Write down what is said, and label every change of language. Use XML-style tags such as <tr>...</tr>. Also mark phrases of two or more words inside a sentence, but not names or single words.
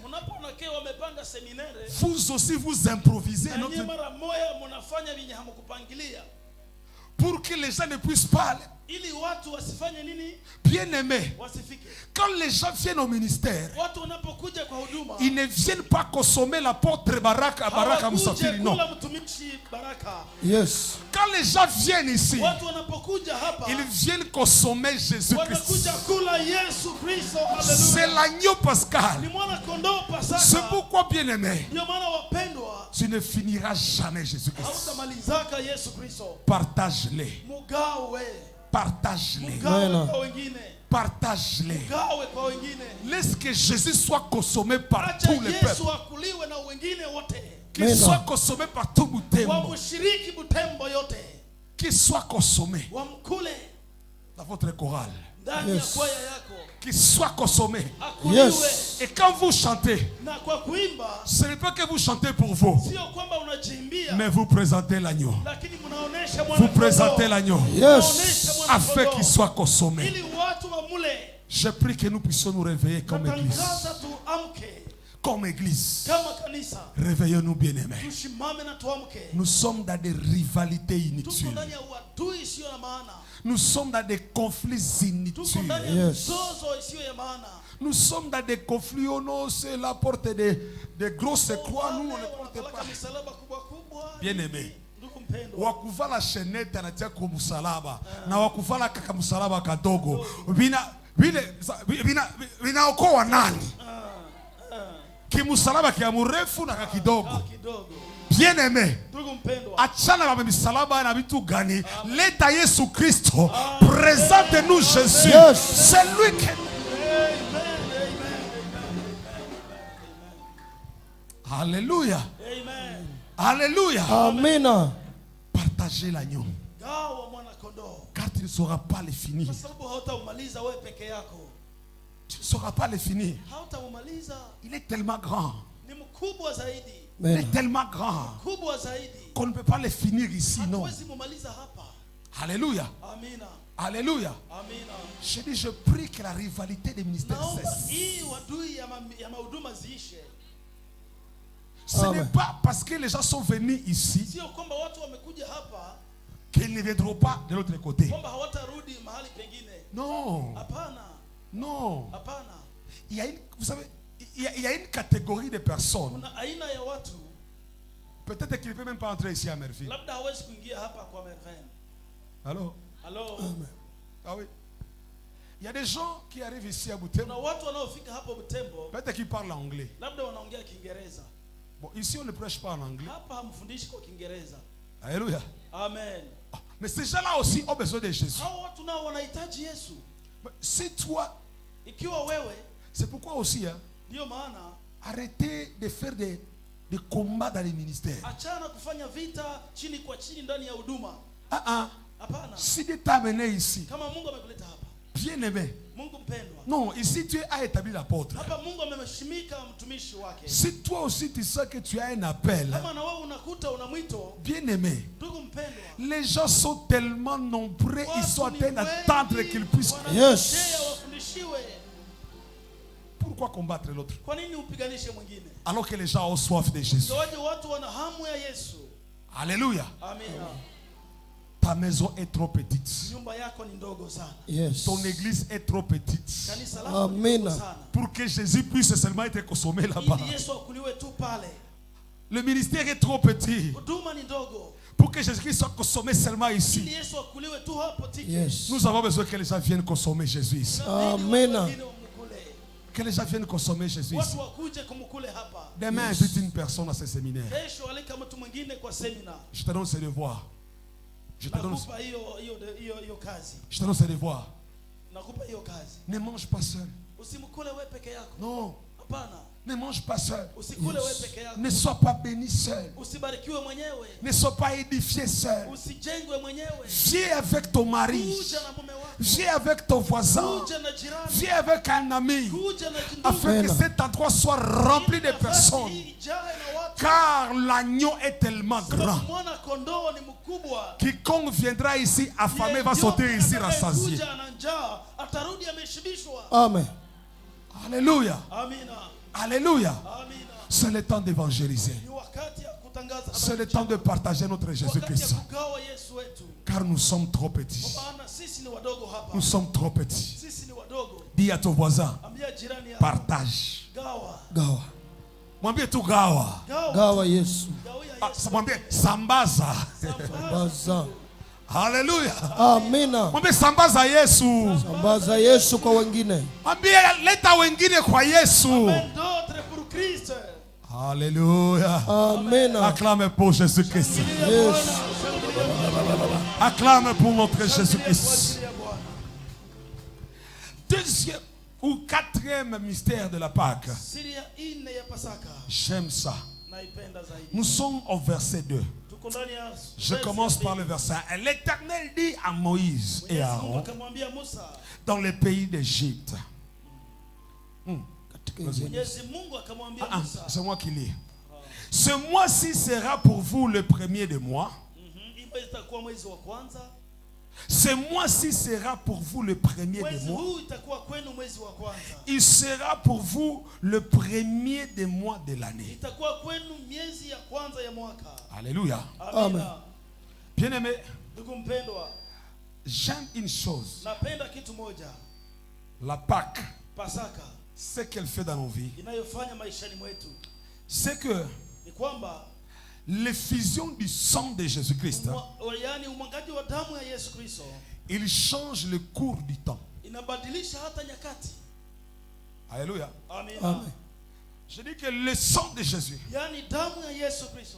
<sw>Unapoona kile wamepanga seminare.</sw> <fr>vous aussi vous improvisez</fr> <sw>Na nyinyi mara moja mnafanya vyenye hamkupangilia.</sw> <fr>pour que les gens ne puissent pas.</fr> <sw>Ili watu wasifanye nini?</sw> <fr>Bien aimé,</fr> <sw>Wasifike.</sw> <fr>quand les gens viennent au ministère,</fr> <sw>Watu wanapokuja kwa huduma.</sw> <fr>ils ne viennent pas consommer l'apôtre Baraka Msafiri, non.</fr> <sw>kula mtumishi Baraka. Yes.</sw> <fr>Quand les gens viennent ici,</fr> <sw>Watu wanapokuja hapa.</sw> <fr>ils viennent consommer Jésus-Christ.</fr> <sw>Wanakuja kula Yesu Kristo.</sw> <fr>C'est</fr> <sw>Haleluya.</sw> <fr>l'agneau pascal.</fr> <sw>Ni mwana kondoo Pasaka.</sw> <fr>C'est pourquoi, bien aimé,</fr> <sw>Ndio maana wapendwa,</sw> <fr>tu ne finiras jamais Jésus-Christ.</fr> <sw>hautamalizaka Yesu Kristo.</sw> <fr>Partage-les.</fr> <sw>Mugawe.</sw> <fr>Partage-les.</fr> <sw>Mugawe Amen. kwa wengine.</sw> <fr>Partage-les.</fr> <sw>Mugawe kwa wengine.</sw> <fr>Laisse que Jésus soit consommé par</fr> <sw>Acha</sw> <fr>tous les peuples.</fr> <sw>Yesu akuliwe na wengine wote.</sw> <fr>Qu'il Amen. soit consommé par tout Butembo.</fr> <sw>Wamshiriki Butembo yote.</sw> <fr>Qu'il soit consommé</fr> <sw>Wamkule</sw> <fr>dans votre chorale.</fr> <sw>ndani ya Yes. kwaya yako.</sw> <fr>Qu'il soit consommé.</fr> <sw>Akuliwe. Yes.</sw> <fr>Et quand vous chantez,</fr> <sw>Na kwa kuimba</sw> <fr>ce n'est pas que vous chantez pour vous,</fr> <sw>sio kwamba unajiimbia,</sw> <fr>mais vous présentez l'agneau.</fr> <sw>lakini mnaonesha</sw> <fr>Vous</fr> <sw>mwana</sw> <fr>présentez</fr> <sw>kondoo.</sw> <fr>l'agneau Yes.</fr> <sw>Mnaonesha mwana</sw> <fr>afin</fr> <sw>kondoo.</sw> <fr>qu'il soit consommé.</fr> <sw>Ili watu wamule.</sw> <fr>Je prie que nous puissions nous réveiller comme église.</fr> <sw>Natangaza tuamke</sw> <fr>Comme église.</fr> <sw>kama kanisa.</sw> <fr>Réveillons-nous, bien-aimés.</fr> <sw>Tusimame na tuamke.</sw> <fr>Nous sommes dans des rivalités</fr> <sw>Tuko</sw> <fr>inutiles.</fr> <sw>ndani ya uadui isiyo na maana.</sw> <fr>Nous sommes dans des conflits</fr> <sw>Tuko</sw> <fr>inutiles.</fr> <sw>ndani ya Yes. mizozo isiyo ya maana.</sw> <fr>Nous sommes dans des conflits. Oh non, c'est la porte des grosses croix. Nous, on ne</fr> <sw>Wale</sw> <fr>porte</fr> <sw>wanapeleka</sw> <fr>pas.</fr> <sw>misalaba kubwa kubwa.</sw> <fr>Bien-aimé.</fr> <sw>Ndugu mpendwa. Wakuvala shenete anatia kwa msalaba na wakuvala kaka msalaba kadogo vinaokoa nani? Kimsalaba kia mrefu na kakidogo. Kidogo.</sw> <fr>Bien aimé,</fr> <sw>Ndugu mpendwa. achana na misalaba na vitu gani? Leta Yesu Kristo,</sw> <fr>présente-nous Jésus. Yes. C'est lui que Alléluia. Amen. Alléluia.</fr> <sw>Amina.</sw> <fr>Partagez l'agneau,</fr> <sw>Gawa mwana kondoo.</sw> <fr>car tu ne sauras pas le finir.</fr> <sw>Kwa sababu hautaumaliza wewe peke yako.</sw> <fr>Tu ne sauras pas le finir.</fr> <sw>Hautaumaliza.</sw> <fr>Il est tellement grand.</fr> <sw>Ni mkubwa zaidi.</sw> <fr>Il Amen. est tellement grand</fr> <sw>Kubwa zaidi.</sw> <fr>qu'on ne peut pas le finir ici, non.</fr> <sw>Hatuwezi mumaliza hapa.</sw> <fr>Alléluia.</fr> <sw>Amina.</sw> <fr>Alléluia.</fr> <sw>Amina.</sw> <fr>Je dis, je prie que la rivalité des ministères</fr> <sw>Naomba</sw> <fr>cesse.</fr> <sw>hii wadui ya mahuduma ziishe.</sw> <fr>Ce Amen. n'est pas parce que les gens sont venus ici</fr> <sw>Sio kwamba watu wamekuja hapa</sw> <fr>qu'ils ne viendront pas de l'autre côté.</fr> <sw>kwamba hawatarudi mahali pengine.</sw> <fr>Non.</fr> <sw>Hapana.</sw> <fr>Non.</fr> <sw>Hapana.</sw> <fr>Il y a une, vous savez, il y a une catégorie de personnes.</fr> <sw>Kuna aina ya watu</sw> <fr>Peut-être qu'il ne peut même pas entrer ici à Merville.</fr> <sw>labda hawezi kuingia hapa kwa Merven.</sw> <fr>Allô?</fr> <sw>Halo.</sw> <fr>Ah oui. Il y a des gens qui arrivent ici à</fr> <sw>Kuna Butembo. watu wanaofika hapo Butembo</sw> <fr>Peut-être qu'ils parlent anglais.</fr> <sw>labda wanaongea Kiingereza.</sw> <fr>Bon, ici on ne prêche pas en anglais.</fr> <sw>Hapa hamfundishi kwa Kiingereza.</sw> <fr>Alléluia. Amen. Ah, mais ces gens-là aussi ont besoin de Jésus.</fr> <sw>Hao watu nao wanahitaji Yesu.</sw> <fr>Mais si toi,</fr> <sw>Ikiwa wewe,</sw> <fr>c'est pourquoi aussi, hein,</fr> <sw>ndio maana</sw> <fr>arrêtez de faire des combats dans les ministères.</fr> <sw>achana kufanya vita chini kwa chini ndani ya huduma. Ah ah. Hapana.</sw> <fr>Si Dieu t'a amené ici,</fr> <sw>Kama Mungu amekuleta hapa,</sw> <fr>Bien-aimé.</fr> <sw>Mungu mpendwa,</sw> <fr>Non, ici Dieu a établi l'apôtre.</fr> <sw>hapa Mungu amemshimika mtumishi wake.</sw> <fr>Si toi aussi tu sais que tu as un appel,</fr> <sw>Kama na wewe unakuta una mwito,</sw> <fr>bien-aimé,</fr> <sw>ndugu mpendwa,</sw> <fr>les gens sont tellement nombreux, ils sont en train d'attendre qu'ils puissent. Yes.</fr> <sw>wanangojea wafundishiwe.</sw> <fr>Pourquoi combattre l'autre</fr> <sw>Kwa nini upiganishe mwingine?</sw> <fr>alors que les gens ont soif de Jésus?</fr> <sw>Ingawaje watu wana hamu ya Yesu.</sw> <fr>Alléluia.</fr> <sw>Amina.</sw> <fr>Ta maison est trop petite.</fr> <sw>Nyumba yako ni ndogo sana. Yes.</sw> <fr>Ton église est trop petite</fr> <sw>Kanisa lako ni Amina. ndogo sana.</sw> <fr>pour que Jésus puisse seulement être consommé là-bas.</fr> <sw>Ili Yesu akuliwe tu pale.</sw> <fr>Le ministère est trop petit</fr> <sw>Huduma ni ndogo.</sw> <fr>pour que Jésus-Christ soit consommé seulement</fr> <sw>Ili</sw> <fr>ici.</fr> <sw>Yesu akuliwe tu hapo tiki. Yes.</sw> <fr>Nous avons besoin que les gens viennent consommer Jésus ici.</fr> <sw>Amina. Wengine wamkule.</sw> <fr>Que les gens viennent consommer Jésus ici.</fr> <sw>Watu wakuje kumkule hapa.</sw> <fr>Demain, invite une personne à ce séminaire.</fr> <sw>Kesho alika mtu mwingine kwa semina.</sw> <fr>Je te donne ce devoir. Je te donne,</fr> <sw>Nakupa hiyo kazi.</sw> <fr>je te donne ce devoir.</fr> <sw>Nakupa hiyo kazi.</sw> <fr>Ne mange pas seul.</fr> <sw>Usimkule wewe peke yako.</sw> <fr>Non,</fr> <sw>Hapana.</sw> <fr>ne mange pas seul.</fr> <sw>Usikule wewe peke yako.</sw> <fr>Ne sois pas béni seul.</fr> <sw>Usibarikiwe mwenyewe.</sw> <fr>Ne sois pas édifié seul.</fr> <sw>Usijengwe mwenyewe.</sw> <fr>Viens avec ton mari.</fr> <sw>Kuja na mume wako.</sw> <fr>Viens avec ton voisin.</fr> <sw>Kuja na jirani.</sw> <fr>Viens avec un ami.</fr> <sw>Kuja na jindugu.</sw> <fr>Afin que cet endroit soit rempli de personnes.</fr> <sw>Ijae na watu.</sw> <fr>Car l'agneau est tellement grand.</fr> <sw>Mwana kondoo ni mkubwa.</sw> <fr>Quiconque viendra ici affamé va sauter ici rassasié.</fr> <sw>Kuja na njaa, atarudi ameshibishwa. Amen.</sw> <fr>Alléluia.</fr> <sw>Amina.</sw> <fr>Alléluia.</fr> <sw>Amina.</sw> <fr>C'est le temps d'évangéliser.</fr> <sw>Ni wakati ya kutangaza</sw> <fr>C'est le</fr> <sw>habari</sw> <fr>temps de</fr> <sw>njema.</sw> <fr>partager notre</fr> <sw>Wakati ya</sw> <fr>Jésus-Christ.</fr> <sw>kugawa Yesu wetu.</sw> <fr>Car nous sommes trop petits.</fr> <sw>Kwa maana sisi ni wadogo hapa.</sw> <fr>Nous sommes trop petits.</fr> <sw>Sisi ni wadogo.</sw> <fr>Dis à ton voisin,</fr> <sw>Ambia jirani yako.</sw> <fr>partage.</fr> <sw>Gawa. Gawa. Mwambie tu gawa. Gawa. Gawa Yesu. Gawia Ah, Yesu. mwambie sambaza. Baza. Haleluya. Amina. Mwambie sambaza Yesu. Sambaza Yesu kwa wengine. Mwambie leta wengine kwa Yesu.</sw> <fr>Amen d'autres pour Christ. Alléluia.</fr> <sw>Amina.</sw> <fr>Acclame pour Jésus-Christ. Yes. Acclame pour notre Jésus-Christ. Deuxième ou quatrième mystère de la Pâque.</fr> <sw>Siri ya nne ya Pasaka.</sw> <fr>J'aime ça.</fr> <sw>Naipenda zaidi.</sw> <fr>Nous sommes au verset 2.</fr> <sw>Tuko ndani ya</sw> <fr>Je commence par le verset 1. L'Éternel dit à Moïse et à</fr> <sw>Mwenyezi Mungu Aaron akamwambia Musa.</sw> <fr>dans le pays d'Égypte.</fr> <sw>Mwenyezi Mungu akamwambia Musa.</sw> <fr>C'est moi qui lis. Ce mois-ci sera pour vous le premier des mois.</fr> <sw>Hii mwezi itakuwa mwezi wa kwanza.</sw> <fr>Ce mois-ci sera pour vous le premier des</fr> <sw>Mwezi</sw> <fr>mois.</fr> <sw>huu itakuwa kwenu mwezi wa kwanza.</sw> <fr>Il sera pour vous le premier des mois de l'année.</fr> <sw>Itakuwa kwenu miezi ya kwanza ya mwaka.</sw> <fr>Alléluia.</fr> <sw>Amina.</sw> <fr>Bien-aimé,</fr> <sw>Ndugu mpendwa,</sw> <fr>j'aime une chose.</fr> <sw>napenda kitu moja.</sw> <fr>La Pâque,</fr> <sw>Pasaka</sw> <fr>ce qu'elle fait dans nos vies,</fr> <sw>inayofanya maishani mwetu</sw> <fr>c'est que</fr> <sw>ni kwamba</sw> <fr>l'effusion du sang de Jésus-Christ,</fr> <sw>yaani umwagaji wa damu ya Yesu Kristo</sw> <fr>il change le cours du temps.</fr> <sw>inabadilisha hata nyakati.</sw> <fr>Alléluia.</fr> <sw>Amina. Amen.</sw> <fr>Je dis que le sang de Jésus,</fr> <sw>Yaani damu ya Yesu Kristo,</sw>